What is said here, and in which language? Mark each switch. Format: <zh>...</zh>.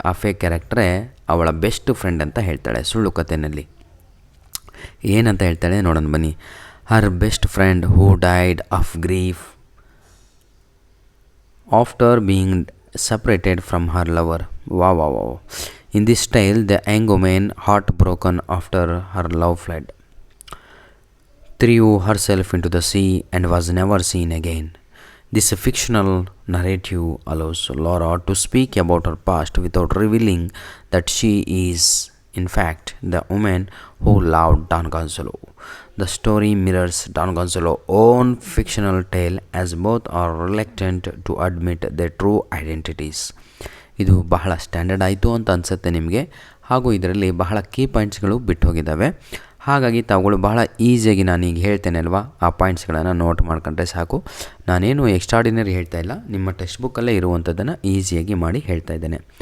<kn>ಆ ಫೇಕ್ ಕ್ಯಾರೆಕ್ಟ್ರೇ ಅವಳ best friend ಅಂತ ಹೇಳ್ತಾಳೆ ಸುಳ್ಳು ಕಥೆಯಲ್ಲಿ. ಏನಂತ ಹೇಳ್ತಾಳೆ ನೋಡೋಣ ಬನ್ನಿ.</kn> <en>Her best friend who died of grief after being separated from her lover. Wow. In this tale, the young woman, heartbroken after her love fled, threw herself into the sea and was never seen again. This fictional narrative allows Laura to speak about her past without revealing that she is, in fact, the woman who loved Don Gonzalo. The story mirrors Don Gonzalo's own fictional tale, as both are reluctant to admit their true identities.</en> <kn>ಇದು ಬಹಳ standard ಆಯಿತು ಅಂತ ಅನಿಸುತ್ತೆ ನಿಮಗೆ, ಹಾಗೂ ಇದರಲ್ಲಿ ಬಹಳ key ಪಾಯಿಂಟ್ಸ್ಗಳು ಬಿಟ್ಟು ಹೋಗಿದ್ದಾವೆ. ಹಾಗಾಗಿ ತಾವುಗಳು ಬಹಳ ಈಸಿಯಾಗಿ ನಾನೀಗ ಹೇಳ್ತೇನೆ ಅಲ್ವಾ, ಆ ಪಾಯಿಂಟ್ಸ್ಗಳನ್ನು ನೋಟ್ ಮಾಡ್ಕೊಂಡ್ರೆ ಸಾಕು. ನಾನೇನು ಎಕ್ಸ್ಟ್ರಾಡಿನರಿ ಹೇಳ್ತಾ ಇಲ್ಲ, ನಿಮ್ಮ ಟೆಕ್ಸ್ಟ್ ಬುಕ್ಕಲ್ಲೇ ಇರುವಂಥದ್ದನ್ನು ಈಸಿಯಾಗಿ ಮಾಡಿ ಹೇಳ್ತಾ ಇದ್ದೇನೆ.</kn>